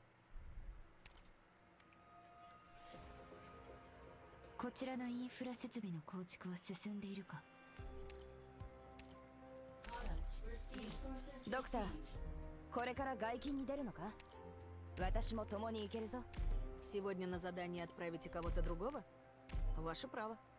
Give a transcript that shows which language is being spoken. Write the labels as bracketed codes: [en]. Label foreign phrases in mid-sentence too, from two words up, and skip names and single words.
[ja] こちらのインフラ設備の構築は進んでいるか。ドクター、これから外勤に出るのか？私も共に行けるぞ。 [ru] Сегодня на задание отправите кого-то другого? Ваше право.